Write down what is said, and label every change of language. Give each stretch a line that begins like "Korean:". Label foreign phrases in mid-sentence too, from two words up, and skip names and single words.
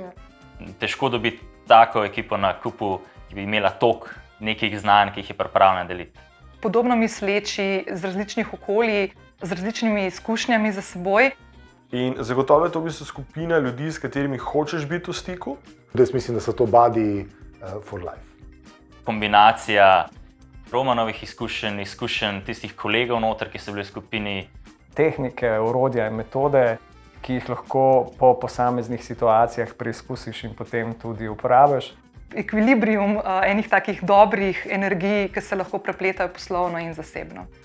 Slovenian: Težko dobiti tako ekipo na kupu, ki bi imela toliko nekih znanj, ki jih je pripravljena deliti. Podobno misleči z različnih okolij, z različnimi izkušnjami za seboj. In zagotovo je to v bistvu skupina ljudi, s katerimi hočeš biti v stiku. Jaz mislim, da so to
English: buddy for life.
Slovenian: Kombinacija Romanovih izkušenj tistih kolegov noter, ki so bili v skupini. Tehnike, orodja in metode, ki jih lahko po posameznih situacijah preizkusiš in potem tudi uporabiš. Ekvilibrium enih takih dobrih energij, ki se lahko prepletajo poslovno in zasebno.